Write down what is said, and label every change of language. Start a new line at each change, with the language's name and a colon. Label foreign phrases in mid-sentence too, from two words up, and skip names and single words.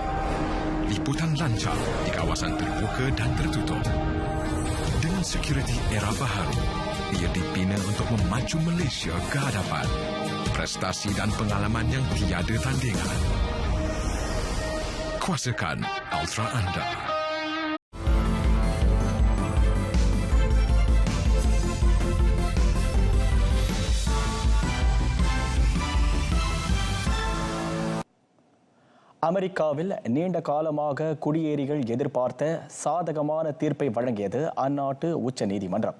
Malay: Liputan lancar di kawasan terbuka dan tertutup. Dengan security era baru, ia dibina untuk memacu Malaysia ke hadapan. Prestasi dan pengalaman yang tiada tandingan. Kuasakan Ultra anda.
Tamil: அமெரிக்காவில் நீண்ட காலமாக குடியேறிகள் எதிர்பார்த்த சாதகமான தீர்ப்பை வழங்கியது அந்நாட்டு உச்ச நீதிமன்றம்.